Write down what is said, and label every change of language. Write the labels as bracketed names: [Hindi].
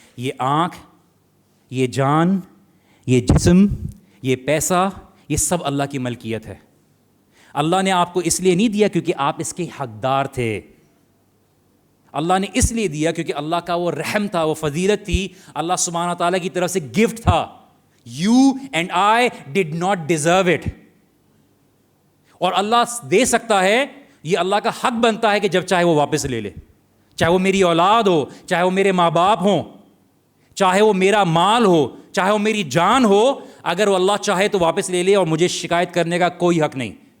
[Urdu] یہ آنکھ, یہ جان, یہ جسم, یہ پیسہ, یہ سب اللہ کی ملکیت ہے. اللہ نے آپ کو اس لیے نہیں دیا کیونکہ آپ اس کے حقدار تھے. اللہ نے اس لیے دیا کیونکہ اللہ کا وہ رحم تھا, وہ فضیلت تھی, اللہ سبحانہ تعالیٰ کی طرف سے گفٹ تھا. [English] You and I did not deserve it. [Urdu] اور اللہ دے سکتا ہے, یہ اللہ کا حق بنتا ہے کہ جب چاہے وہ واپس لے لے. چاہے وہ میری اولاد ہو, چاہے وہ میرے ماں باپ ہوں, چاہے وہ میرا مال ہو, چاہے وہ میری جان ہو, اگر وہ اللہ چاہے تو واپس لے لے اور مجھے شکایت کرنے کا کوئی حق نہیں.